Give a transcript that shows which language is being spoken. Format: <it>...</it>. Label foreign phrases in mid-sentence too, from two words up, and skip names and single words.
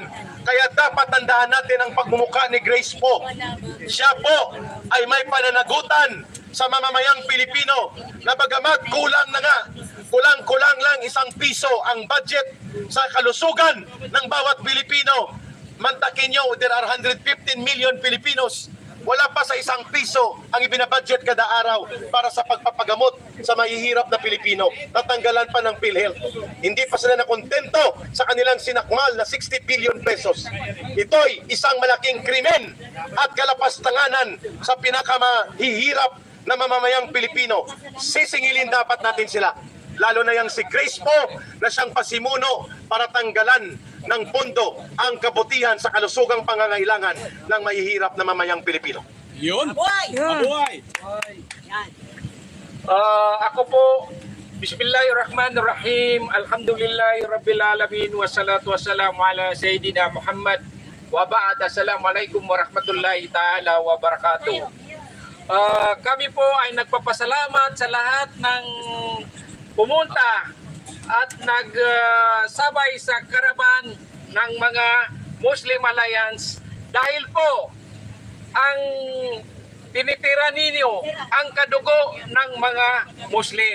<tl>Kaya dapat tandaan natin ang pagmumukha ni Grace po. Siya po ay may pananagutan sa mamamayang Pilipino na bagamat kulang na nga, kulang lang 1 piso ang budget sa kalusugan ng bawat Pilipino. Mantakin nyo,</tl> <en>there are 115 million Filipinos.</en> <tl>Wala pa sa 1 piso ang ibinabudget kada araw para sa pagpapagamot sa mahihirap na Pilipino. Natanggalan pa ng PhilHealth. Hindi pa sila nakontento sa kanilang sinakmal na 60 billion pesos. Ito'y isang malaking krimen at kalapastanganan sa pinakamahihirap na mamamayang Pilipino. Sisingilin dapat natin sila. Lalo na yung si Grace po na siyang pasimuno para tanggalan ng pondo ang kabutihan sa kalusugang pangangailangan ng mahihirap na mamayang Pilipino. Yun. Mabuhay! Mabuhay. Ako po,</tl> <ar>بسم الله الرحمن الرحيم. الحمد لله رب العالمين والصلاة والسلام على سيدنا محمد وبعد. السلام عليكم ورحمة الله تعالى وبركاته.</ar> <tl>Kami po ay nagpapasalamat sa lahat ng pumunta at nagsabay sa karaban ng mga Muslim Alliance dahil po ang tinitira ninyo ang kadugo ng mga Muslim.</tl>